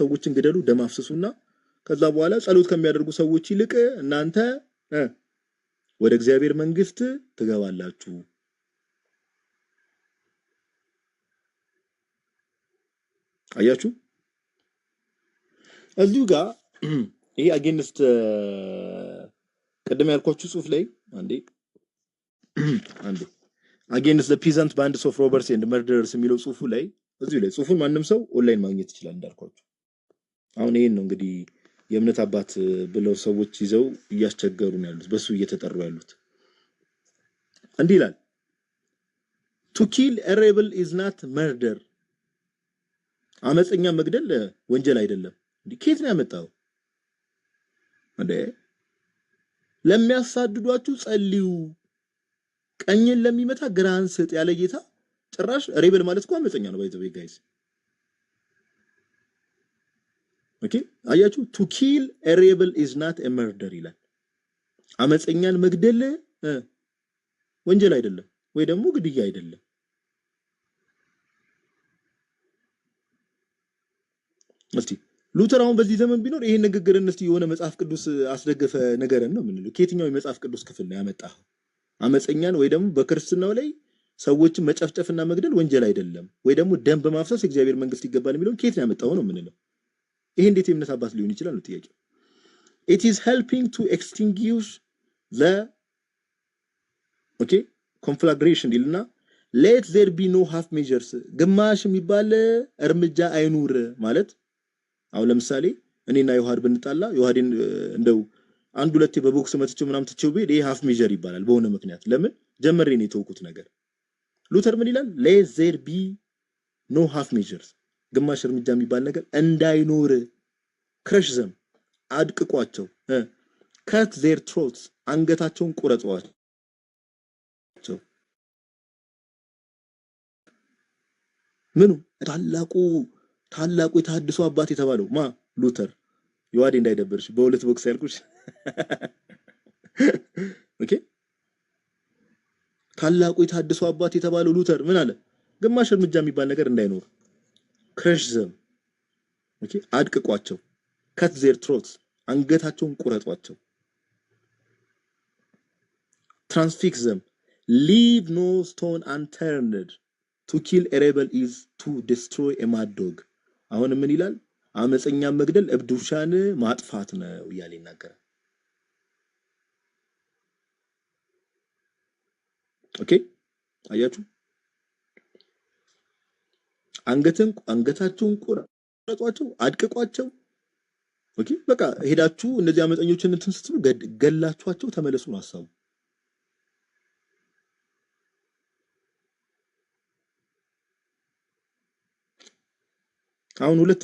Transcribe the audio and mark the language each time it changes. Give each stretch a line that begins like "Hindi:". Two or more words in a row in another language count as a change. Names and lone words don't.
Amharic: ሰዎችን ግደሉ፣ ደም አፍስሱና ከዛ በኋላ ጸሎት ከሚያደርጉ ሰዎች ይልቅ እናንተ ወደ እግዚአብሔር መንግስት ትገባላችሁ። አያችሁ እዚሁ ጋር ይሄ አጌንስት ቀደም ያልኳችሁ ጽሁፍ ላይ አንዴ
English: against the peasant bands of robbers and murderers
Amharic: የሚለው ጽሁፉ ላይ እዚሁ ላይ ጽሁፉን ማንም ሰው ኦንላይን ማግኘት ይችላል እንዳልኳችሁ። አሁን ይሄን ነው እንግዲህ የእምነት አባት ብለው ሰዎች ይዘው እያስቸገሩ ነው ያሉት፣ በሱ እየተጠሩ ያሉት። እንዲህ ይላል
English: to kill a rebel is not murder
Amharic: አመፀኛ መግደል ወንጀል አይደለም። ከየት ነው ያመጣው? ለሚያሳድዷችሁ ጸልዩ፣ ቀኝን ለሚመታ ግራህን ስጥ ያለ ጌታ ጭራሽ ሬበል ማለት እኮ አመፀኛ ነው።
English: by the way guys
Amharic: ኦኬ አያችሁ
English: to kill a rebel is not a murder
Amharic: ይላል። አመፀኛን መግደል ወንጀል አይደለም ወይ ደግሞ ግድያ አይደለም። እስቲ ሉተር አሁን በዚህ ዘመን ቢኖር ይሄን ንግግርን እስቲ የሆነ መጽሐፍ ቅዱስ አስደገፈ ነገርን ነው ምንለው? ከየትኛው የመጽሐፍ ቅዱስ ክፍል ነው ያመጣው? አመፀኛን ወይ ደግሞ በክርስትናው ላይ ሰዎችን መጨፍጨፍና መግደል ወንጀል አይደለም ወይ ደግሞ ደም በማፍሰስ እግዚአብሔር መንግስት ይገባል የሚለው ከየት ነው ያመጣው ነው ምንለው? ይሄ እንዴት የእምነት አባት ሊሆን ይችላል ነው ጥያቄው።
English: it is helping to extinguish the conflagration
Amharic: ይልና
English: let there be no half measures
Amharic: ግማሽ የሚባል እርምጃ አይኑር ማለት አሁን ለምሳሌ እኔና ዮሐድ ብንጣላ ዮሐድን እንደው አንድ ሁለቴ በቦክስ መጥቼው ምናምን ትቼው ቢሄድ ይሄ
English: half measure
Amharic: ይባላል በሆነ ምክንያት ለምን ጀመሬ ነው የተውኩት ነገር ሉተር ምን ይላል
English: let there be no half measures
Amharic: ግማሽ እርምጃ የሚባል ነገር እንዳይኖር
English: crush them
Amharic: አድቅቋቸው
English: cut their throats
Amharic: አንገታቸውን ቁረጧቸው ምኑ ታላቁ የተሐድሶ አባት የተባለው ማ ሉተር ዮሐድ እንዳይደብርሽ በሁለት ቦክስ ያልኩሽ ኦኬ ታላቁ የተሐድሶ አባት የተባለው ሉተር ምን አለ ግማሽ እርምጃ የሚባል ነገር እንዳይኖር
English: crush them
Amharic: ኦኬ አድቅቋቸው
English: cut their throats
Amharic: አንገታቸውን ቁረጧቸው
English: transfix them leave no stone unturned to kill a rebel is to destroy a mad dog
Amharic: አሁን ምን ይላል አመፀኛ መግደል እብድ ውሻን ማጥፋት ነው ይያል ይናገራል ኦኬ አያችሁ አንገታቸውን ቁረጧቸው አድቅቋቸው ኦኬ በቃ ሄዳችሁ እነዚህ አመፀኞችን እንትን ስትሉ ገላችኋቸው ተመለሱ ነው ሐሳቡ አሁን ሁለት